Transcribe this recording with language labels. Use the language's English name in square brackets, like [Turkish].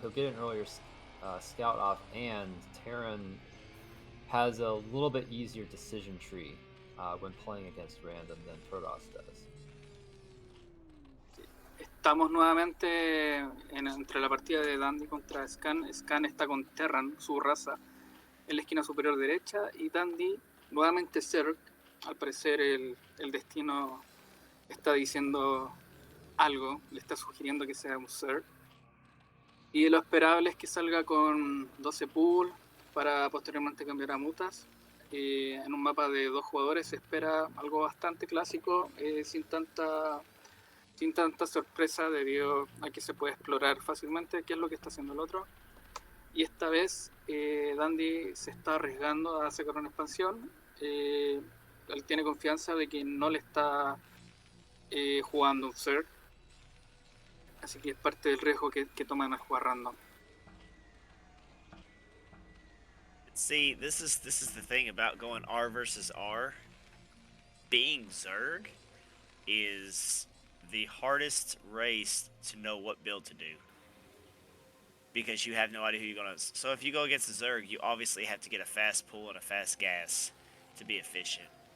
[English] He'll get an earlier scout off, and Terran has a little bit easier decision tree when playing against random than Protoss does. [Spanish] Estamos nuevamente entre la partida de Dandy contra Scan. Scan está con Terran, su raza, en la esquina superior derecha, y Dandy nuevamente Zerg. Al parecer el destino está diciendo algo, le está sugiriendo que sea un Zerg. Y lo esperable es que salga con 12 pool para posteriormente cambiar a mutas. En un mapa de 2 jugadores se espera algo bastante clásico, sin tanta sorpresa, debido a que se puede explorar fácilmente qué es lo que está haciendo el otro. Y esta vez Dandy se está arriesgando a sacar una expansión. Él tiene confianza de que no le está jugando un Zerg, así que es parte del riesgo que toman al jugar random. [English] See, this is the thing about going R versus R. Being Zerg is the hardest race to know what build to do, because you have no idea who you're gonna. So if you go against a Zerg, you obviously have to get a fast pull and a fast gas to be efficient.